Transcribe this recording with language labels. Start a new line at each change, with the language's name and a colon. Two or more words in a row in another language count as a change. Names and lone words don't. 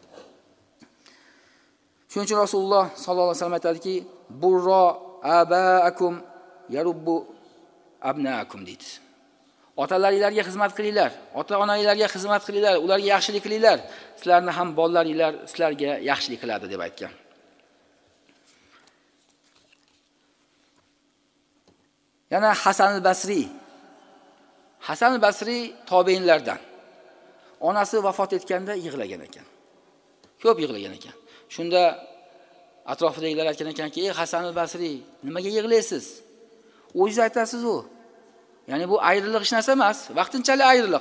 Uzbek: Shuning uchun Rasululloh
Arabic: صلى الله عليه وسلم
Uzbek: aytadiki,
Arabic: بروا آباءكم يبركم أبناؤكم
Uzbek: deydi. Otalaringlarga xizmat qilinglar, ota-onanglarga xizmat qilinglar, ularga yaxshilik qilinglar, sizlarni ham bolalaringlar sizlarga yaxshilik qiladi deb aytgan. Yana Hasan al-Basri. Hasan al-Basri tobiinlardan. Onasi vafot etganda yig'lagan ekan. Ko'p yig'lagan ekan. Shunda atrofidagilar aytgan ekanki, "Ey Hasan al-Basri, nimaga yig'laysiz? O'zingiz aytasiz u. Ya'ni bu ayriliq hech narsa emas, vaqtinchalik ayriliq.